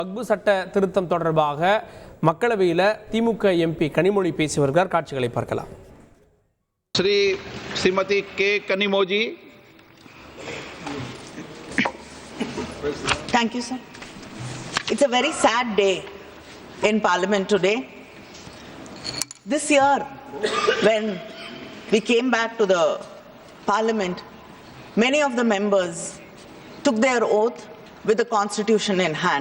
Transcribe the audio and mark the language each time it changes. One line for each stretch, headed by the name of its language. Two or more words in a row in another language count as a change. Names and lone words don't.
Tamil: வக்பு சட்ட திருத்தம் தொடர்பாக மக்களவையில் திமுக எம்பி கனிமொழி பேசி வருகிறார். காட்சிகளை பார்க்கலாம்.
Hindi: श्रीमती के कनिमोजी.
English: Thank you, sir. It's a very sad day in Parliament today. This year, when we came back to the Parliament, many of the members took their oath with the Constitution in hand.